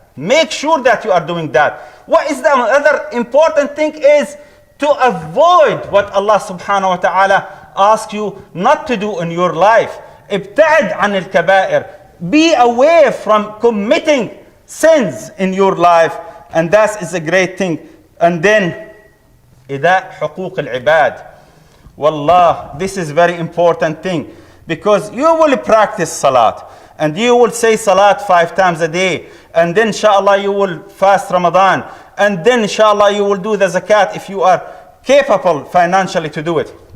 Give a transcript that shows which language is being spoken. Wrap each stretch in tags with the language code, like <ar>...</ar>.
<en>Make sure that you are doing that. What is the other important thing is to avoid what Allah subhanahu wa ta'ala asks you not to do in your life.</en> <ar>ابتعد عن الكبائر.</ar> <en>Be away from committing sins in your life, and that is a great thing. And then</en> <ar>إذا حقوق العباد.</ar> <en>Wallah, this is very important thing, because you will practice salat and you will say salat 5 times a day, and then inshallah you will fast Ramadan, and then inshallah you will do the zakat if you are capable financially to do it.</en>